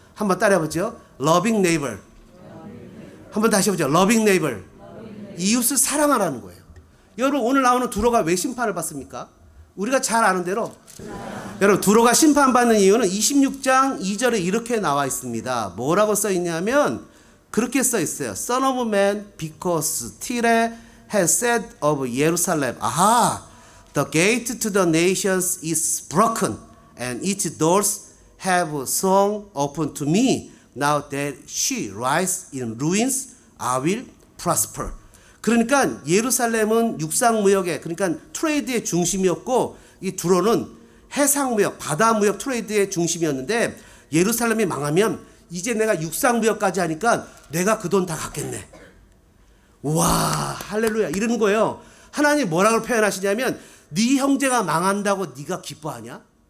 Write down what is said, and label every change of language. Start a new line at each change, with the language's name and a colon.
Korean: 한번 따라해보죠.
English: loving neighbor.
Korean: 한번 다시 해보죠. loving neighbor. 이웃을 사랑하라는 거예요. 여러분 오늘 나오는 두로가 왜 심판을 받습니까? 우리가 잘 아는 대로 여러분 두로가 심판받는 이유는 26장 2절에 이렇게 나와 있습니다. 뭐라고 써 있냐면 그렇게 써 있어요.
English: Son of man, because Tyre has said of Jerusalem, aha, the gate to the nations is broken, and its doors have swung open to me. Now that she lies in ruins, I will prosper.
Korean: 그러니까 예루살렘은 육상무역의, 그러니까 트레이드의 중심이었고 이 두로는 해상무역, 바다무역 트레이드의 중심이었는데 예루살렘이 망하면 이제 내가 육상무역까지 하니까 내가 그 돈 다 갖겠네. 와, 할렐루야 이러는 거예요. 하나님 뭐라고 표현하시냐면 네 형제가 망한다고 네가 기뻐하냐?